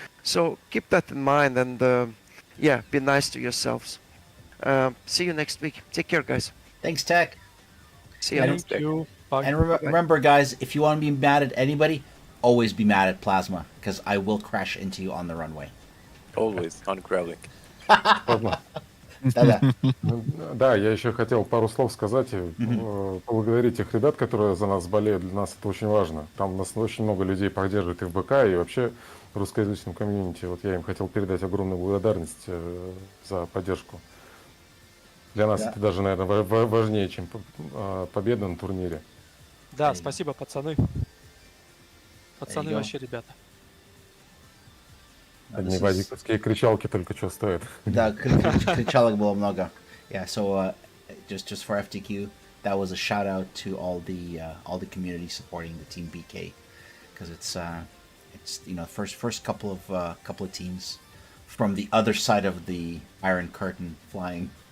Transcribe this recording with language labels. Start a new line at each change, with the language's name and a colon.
English: So keep that in mind, and be nice to yourselves. See you next week. Take care, guys. Thanks, Tech. See you. Thank you. Bye. And remember, guys, if you want to be mad at anybody, always be mad at Plasma, because I will crash into you on the runway. Always on crawling.
Russian: Ладно. Да-да. Да, я еще хотел пару слов сказать и поблагодарить тех ребят, которые за нас болеют. Для нас это очень важно. Там нас очень много людей поддерживает и в БК, и вообще в русскоязычном комьюнити. Вот я им хотел передать огромную благодарность за поддержку. Для нас это даже, наверное, важнее, чем победа на турнире. Да, спасибо, пацаны. Пацаны
English: go.
Russian: вообще, ребята. Одни вадиковские кричалки только что стоят. Да, кричалок было много.
English: Yeah, so just for FTQ, that was a shout out to all the community supporting the team BK, because it's first couple of teams from the other side of the Iron Curtain flying.